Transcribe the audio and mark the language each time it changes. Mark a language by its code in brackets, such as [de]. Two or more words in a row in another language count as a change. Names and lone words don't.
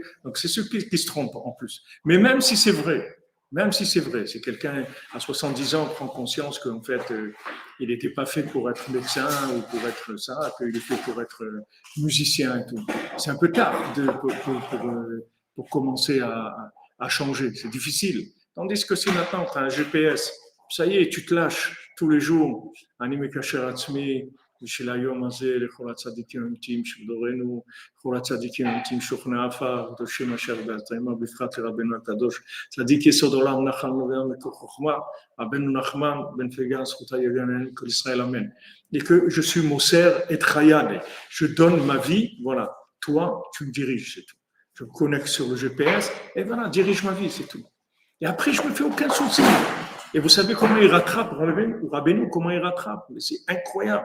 [fr] Donc c'est ceux qui se trompent en plus. Mais même si c'est vrai, c'est quelqu'un à 70 ans prend conscience qu'en fait il n'était pas fait pour être médecin ou pour être ça, qu'il est fait pour être musicien et tout. C'est un peu tard pour commencer à changer. C'est difficile. Tandis que si maintenant tu as un GPS, ça y est, tu te lâches tous les jours. [he] אני מקשר עצמי בשביל היום הזה לכל הצדיקים האמיתיים שבדורנו, לכל הצדיקים האמיתיים שוכני עפר, קדושים אשר בארצנו, בפרט לרבנו הקדוש, צדיק יסוד עולם נחל נובע מקור חוכמה, רבנו נחמן בן פגה זכותה יגן כל ישראל אמן. [fr] Et que je suis Moser et Chayad, je donne ma vie, voilà, toi tu me diriges, c'est tout. Je me connecte sur le GPS et voilà, dirige ma vie, c'est tout. Et après je me fais aucun souci. Et vous savez comment il rattrape, Rabbeinu, comment il rattrape. C'est incroyable.